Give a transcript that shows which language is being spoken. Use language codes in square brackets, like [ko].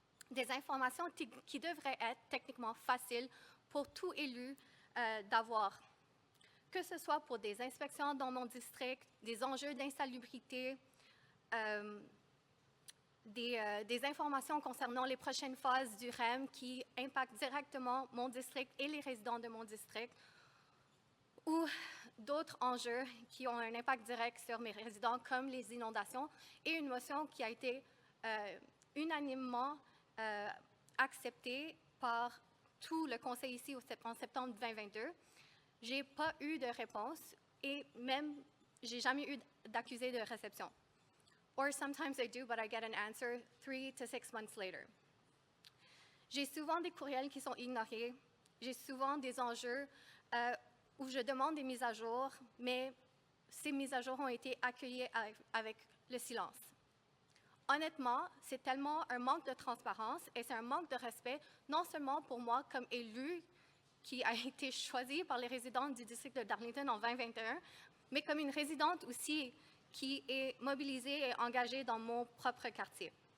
[fr] Des informations qui devraient être techniquement faciles pour tout élu d'avoir, que ce soit pour des inspections dans mon district, des enjeux d'insalubrité, des informations concernant les prochaines phases du REM qui impactent directement mon district et les résidents de mon district, ou d'autres enjeux qui ont un impact direct sur mes résidents, comme les inondations, et une motion qui a été unanimement accepté par tout le Conseil ici en septembre 2022. Je n'ai pas eu de réponse et même, je n'ai jamais eu d'accusé de réception. [en] Or sometimes I do, but I get an answer 3 to 6 months later. [fr] J'ai souvent des courriels qui sont ignorés. J'ai souvent des enjeux où je demande des mises à jour, mais ces mises à jour ont été accueillies avec le silence. Honnêtement, c'est tellement un manque de transparence et c'est un manque de respect, non seulement pour moi comme élue qui a été choisie par les résidents du district de Darlington en 2021, mais comme une résidente aussi qui est mobilisée et engagée dans mon propre quartier.